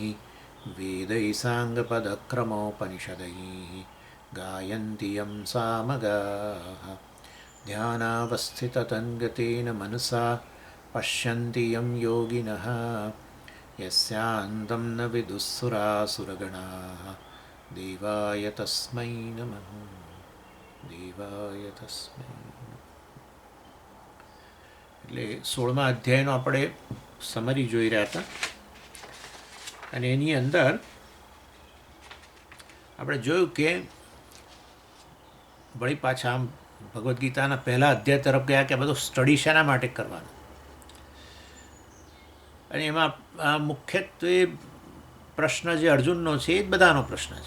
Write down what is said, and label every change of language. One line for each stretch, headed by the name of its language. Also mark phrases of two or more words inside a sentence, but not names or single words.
Sanskrit: वेदैः साङ्गपदक्रमोपनिषदैः गायन्ति यं सामगाः ध्यानावस्थिततन्गतेन मनसा पश्यन्ति यं योगिनः यस्यान्तं न विदुःसुरासुरगणाः देवाय तस्मै नमः देवाय तस्मै
Gujarati: એટલે 16મા અધ્યાયનો આપણે સમરી જોઈ રહ્યા હતા અને એની અંદર આપણે જોયું કે વળી પાછા આમ ભગવદ્ ગીતાના પહેલા અધ્યાય તરફ ગયા કે આ બધું સ્ટડી શાના માટે કરવાનું અને એમાં મુખ્યત્વે પ્રશ્ન જે અર્જુનનો છે એ જ બધાનો પ્રશ્ન છે.